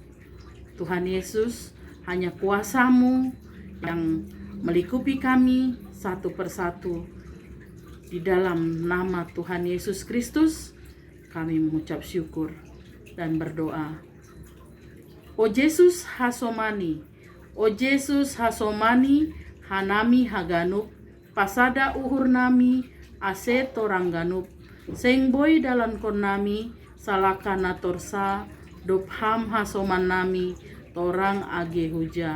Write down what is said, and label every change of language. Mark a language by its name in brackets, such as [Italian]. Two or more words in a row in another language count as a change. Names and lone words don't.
[Indonesian] Tuhan Yesus, hanya kuasa-Mu yang melingkupi kami satu persatu. Di dalam nama Tuhan Yesus Kristus, kami mengucap syukur dan berdoa. [Batak Simalungun] O Yesus hasomani, O Yesus hasomani, hanami haganup, pasada uhur nami, ase torangganup, seng boy dalan kon nami, salakana torsa, dopham hasoman nami, torang age huja.